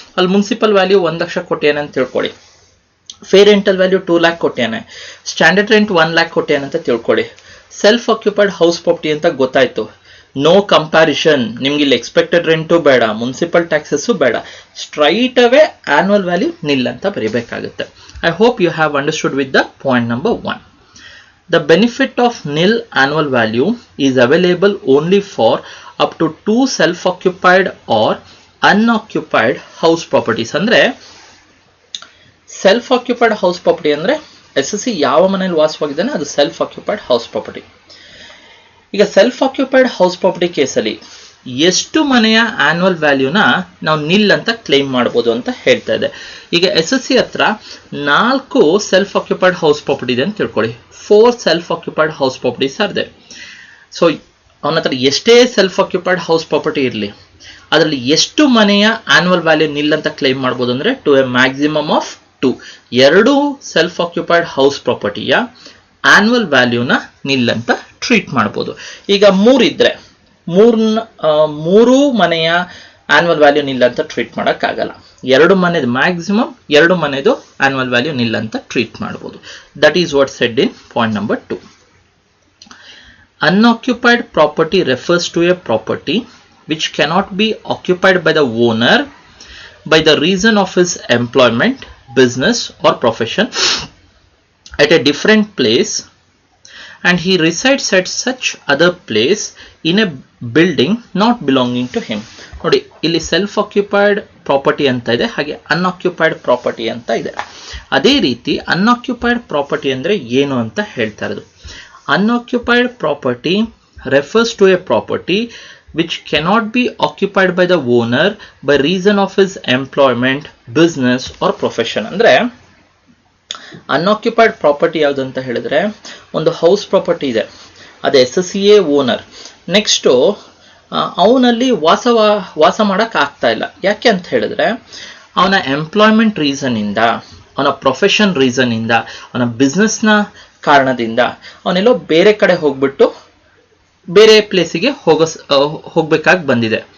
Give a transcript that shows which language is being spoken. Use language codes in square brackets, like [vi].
[kn] ಅಲ್ಲಿ municipal value 1 lakh ಕೊಟ್ಟೇನೆ ಅಂತ ತಿಳ್ಕೊಳ್ಳಿ, fee rental value 2 lac ಕೊಟ್ಟೇನೆ, standard rent 1 lac ಕೊಟ್ಟೇನೆ ಅಂತ ತಿಳ್ಕೊಳ್ಳಿ. ಸೆಲ್ಫ್ ಆಕ್ಯುಪೈಡ್ ಹೌಸ್ ಪ್ರಾಪರ್ಟಿ ಅಂತ ಗೊತ್ತಾಯ್ತು, [en] No comparison. [kn] ನಿಮ್ಗೆ ಇಲ್ಲಿ ಎಕ್ಸ್ಪೆಕ್ಟೆಡ್ ರೆಂಟು ಬೇಡ, ಮುನ್ಸಿಪಲ್ ಟ್ಯಾಕ್ಸಸ್ಸು ಬೇಡ, ಸ್ಟ್ರೈಟ್ ಅವೇ ಆನ್ಯುವಲ್ ವ್ಯಾಲ್ಯೂ ನಿಲ್ ಅಂತ ಬರೀಬೇಕಾಗುತ್ತೆ. [en] I hope you have understood with the point number 1. The benefit of nil annual value is available only for up to 2 self-occupied or unoccupied house properties. [kn] ಅಂದ್ರೆ self occupied house property ಅಂದ್ರೆ SSC ಯಾವ ಮನೆಯಲ್ಲಿ ವಾಸವಾಗಿದ್ದಾನೆ ಅದು self occupied house property. ಈಗ self occupied house property ಕೇಸಲ್ಲಿ ಎಷ್ಟು ಮನೆಯ annual ವ್ಯಾಲ್ಯೂನ ನಾವು ನಿಲ್ ಅಂತ ಕ್ಲೈಮ್ ಮಾಡ್ಬೋದು ಅಂತ ಹೇಳ್ತಾ ಇದೆ. ಈಗ SSC ಹತ್ರ 4 ಸೆಲ್ಫ್ ಆಕ್ಯುಪೈಡ್ ಹೌಸ್ ಪ್ರಾಪರ್ಟಿ ಇದೆ ಅಂತ ತಿಳ್ಕೊಳ್ಳಿ. [en] 4 self occupied house properties are there. [kn] So ಅವನ ಹತ್ರ ಎಷ್ಟೇ ಸೆಲ್ಫ್ ಆಕ್ಯುಪೈಡ್ ಹೌಸ್ ಪ್ರಾಪರ್ಟಿ ಇರಲಿ, ಅದರಲ್ಲಿ ಎಷ್ಟು ಮನೆಯ ಆನ್ಯುವಲ್ ವ್ಯಾಲ್ಯೂ ನಿಲ್ ಅಂತ ಕ್ಲೈಮ್ ಮಾಡ್ಬೋದು ಅಂದ್ರೆ [en] To a maximum of 2. [kn] 2 self occupied house ಪ್ರಾಪರ್ಟಿಯ annual ವ್ಯಾಲ್ಯೂನ ನಿಲ್ ಅಂತ ಟ್ರೀಟ್ ಮಾಡ್ಬೋದು. ಈಗ 3 ಇದ್ರೆ 3 ಮನೆಯ ಆನ್ಯುವಲ್ ವ್ಯಾಲ್ಯೂ ನಿಲ್ ಅಂತ ಟ್ರೀಟ್ ಮಾಡೋಕ್ಕಾಗಲ್ಲ. 2 ಮನೆದು ಮ್ಯಾಕ್ಸಿಮಮ್, 2 ಮನೆದು ಆನ್ಯುವಲ್ ವ್ಯಾಲ್ಯೂ ನಿಲ್ ಅಂತ ಟ್ರೀಟ್ ಮಾಡ್ಬೋದು. [en] That is what said in point number 2. Unoccupied property refers to a property which cannot be occupied by the owner by the reason of his employment, business or profession at a different place and he resides at such other place in a building not belonging to him. [kn] ನೋಡಿ ಇಲ್ಲಿ self occupied property ಅಂತ ಇದೆ, ಹಾಗೆ unoccupied property ಅಂತ ಇದೆ. ಅದೇ ರೀತಿ unoccupied property ಅಂದ್ರೆ ಏನು ಅಂತ ಹೇಳ್ತಾ ಇರೋದು. [en] Unoccupied property refers to a property which cannot be occupied by the owner by reason of his employment, business or profession. [kn] ಅಂದ್ರೆ ಅನ್ಆಕ್ಯುಪೈಡ್ ಪ್ರಾಪರ್ಟಿ ಯಾವುದು ಅಂತ ಹೇಳಿದ್ರೆ, ಒಂದು ಹೌಸ್ ಪ್ರಾಪರ್ಟಿ ಇದೆ, ಅದು SSCA ಓನರ್, ನೆಕ್ಸ್ಟು ಅವನಲ್ಲಿ ವಾಸ ಮಾಡಕ್ ಆಗ್ತಾ ಇಲ್ಲ. ಯಾಕೆ ಅಂತ ಹೇಳಿದ್ರೆ ಅವನ ಎಂಪ್ಲಾಯ್ಮೆಂಟ್ ರೀಸನ್ ಇಂದ, ಅವನ ಪ್ರೊಫೆಷನ್ ರೀಸನ್ ಇಂದ, ಅವನ ಬಿಸ್ನೆಸ್ನ ಕಾರಣದಿಂದ ಅವನೆಲ್ಲೋ ಬೇರೆ ಕಡೆ ಹೋಗ್ಬಿಟ್ಟು ಬೇರೆ ಪ್ಲೇಸಿಗೆ ಹೋಗ್ಬೇಕಾಗಿ ಬಂದಿದೆ.